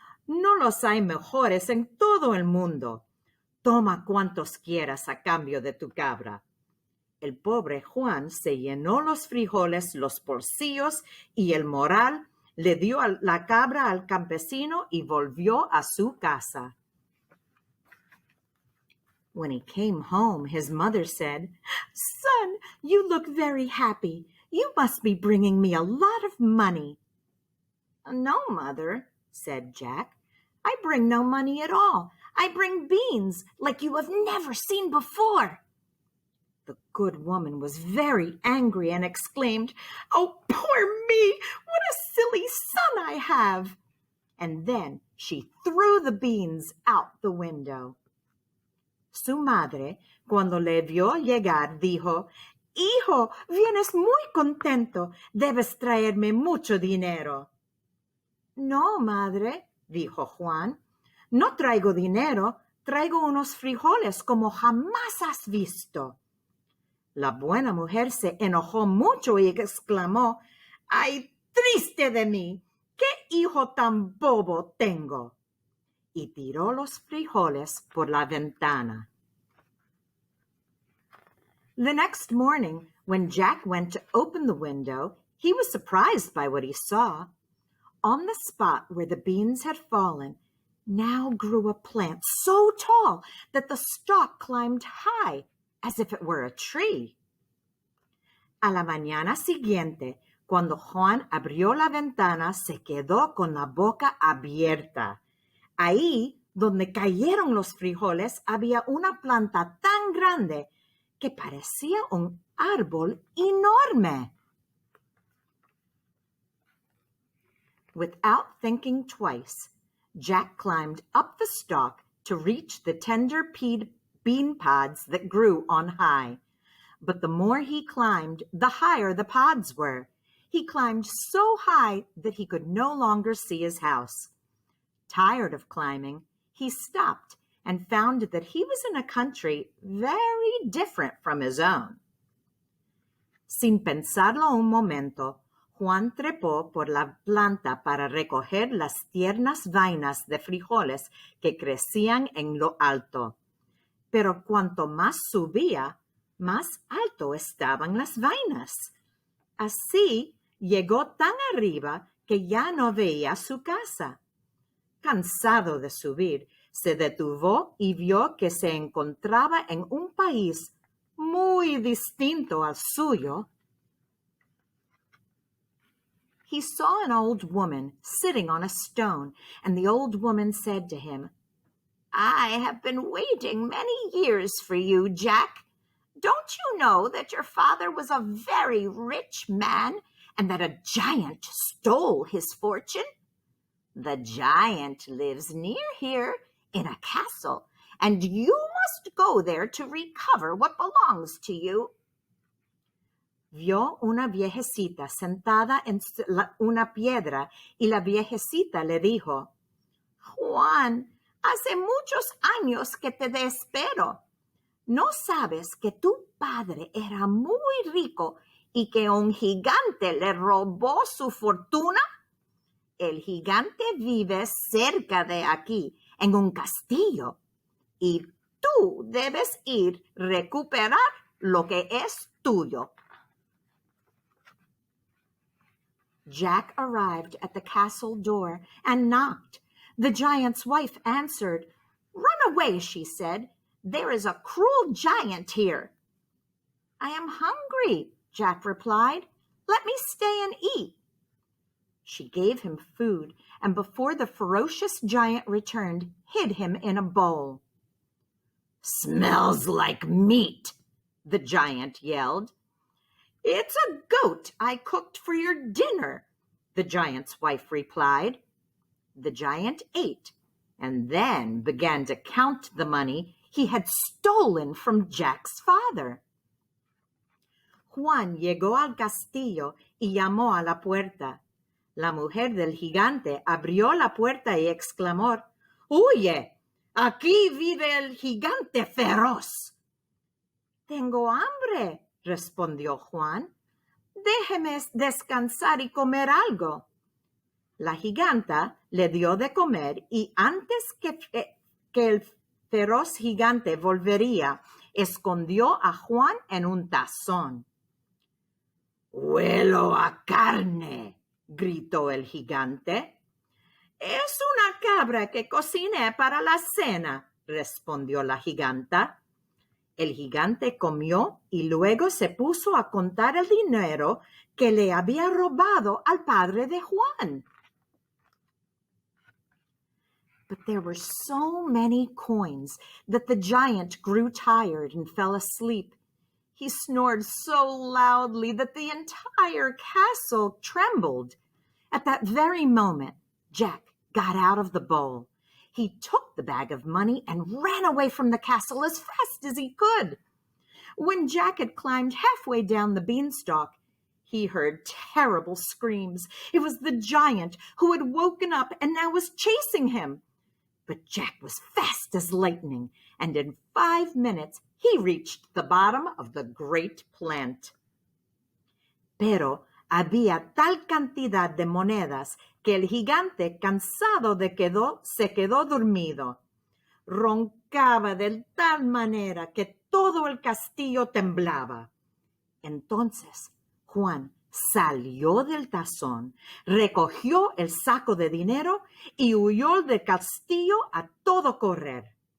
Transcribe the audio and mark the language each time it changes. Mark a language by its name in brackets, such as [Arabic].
[Spanish] No los hay mejores en todo el mundo. Toma cuantos quieras a cambio de tu cabra." El pobre Juan se llenó los frijoles, los bolsillos y el morral, le dio la cabra al campesino y volvió a su casa. [English] When he came home, his mother said, "Son, you look very happy. You must be bringing me a lot of money." "No, Mother," said Jack. "I bring no money at all. I bring beans like you have never seen before." The good woman was very angry and exclaimed, "Oh, poor me! What a silly son I have!" And then she threw the beans out the window. [Spanish] Su madre, cuando le vio llegar, dijo, "Hijo, vienes muy contento. Debes traerme mucho dinero." "No, madre", dijo Juan. "No traigo dinero. Traigo unos frijoles como jamás has visto." La buena mujer se enojó mucho y exclamó, "¡Ay, triste de mí! ¡Qué hijo tan bobo tengo!" Y tiró los frijoles por la ventana. [English] The next morning, when Jack went to open the window, he was surprised by what he saw. On the spot where the beans had fallen, now grew a plant so tall that the stalk climbed high, as if it were a tree. [Spanish] A la mañana siguiente, cuando Juan abrió la ventana, se quedó con la boca abierta. Ahí, donde cayeron los frijoles, había una planta tan grande que parecía un árbol enorme. [English] Without thinking twice, Jack climbed up the stalk to reach the tender bean pods that grew on high. But the more he climbed, the higher the pods were. He climbed so high that he could no longer see his house. Tired of climbing, he stopped and found that he was in a country very different from his own. [Spanish] Sin pensarlo un momento, Juan trepó por la planta para recoger las tiernas vainas de frijoles que crecían en lo alto. Pero cuanto más subía, más alto estaban las vainas. Así llegó tan arriba que ya no veía su casa. Cansado de subir, se detuvo y vio que se encontraba en un país muy distinto al suyo. [English] He saw an old woman sitting on a stone, and the old woman said to him, "I have been waiting many years for you, Jack. Don't you know that your father was a very rich man and that a giant stole his fortune? The giant lives near here in a castle, and you must go there to recover what belongs to you." [Spanish] Vio una viejecita sentada en una piedra y la viejecita le dijo, "Juan, hace muchos años que te espero. ¿No sabes que tu padre era muy rico y que un gigante le robó su fortuna? El gigante vive cerca de aquí, en un castillo, y tú debes ir a recuperar lo que es tuyo." [English] Jack arrived at the castle door and knocked. The giant's wife answered. "Run away," she said. "There is a cruel giant here." "I am hungry," Jack replied. "Let me stay and eat." She gave him food, and before the ferocious giant returned, hid him in a bowl. "Smells like meat," the giant yelled. "It's a goat I cooked for your dinner," the giant's wife replied. The giant ate and then began to count the money he had stolen from Jack's father. [Spanish] Juan llegó al castillo y llamó a la puerta. La mujer del gigante abrió la puerta y exclamó, "¡Huye! Aquí vive el gigante feroz." "Tengo hambre," respondió Juan. "Déjeme descansar y comer algo." La giganta le dio de comer y antes que el feroz gigante volvería, escondió a Juan en un tazón. "Huelo a carne", gritó el gigante. "Es una cabra que cociné para la cena", respondió la giganta. El gigante comió y luego se puso a contar el dinero que le había robado al padre de Juan. [English] But there were so many coins that the giant grew tired and fell asleep. He snored so loudly that the entire castle trembled. At that very moment, Jack got out of the bowl. He took the bag of money and ran away from the castle as fast as he could. When Jack had climbed halfway down the beanstalk, he heard terrible screams. It was the giant who had woken up and now was chasing him. But Jack was fast as lightning, and in 5 minutes he reached the bottom of the great plant. [Spanish] Pero había tal cantidad de monedas que el gigante, cansado se quedó dormido. Roncaba de tal manera que todo el castillo temblaba. Entonces Juan salió del tazón, recogió el saco de dinero y huyó del castillo a todo correr.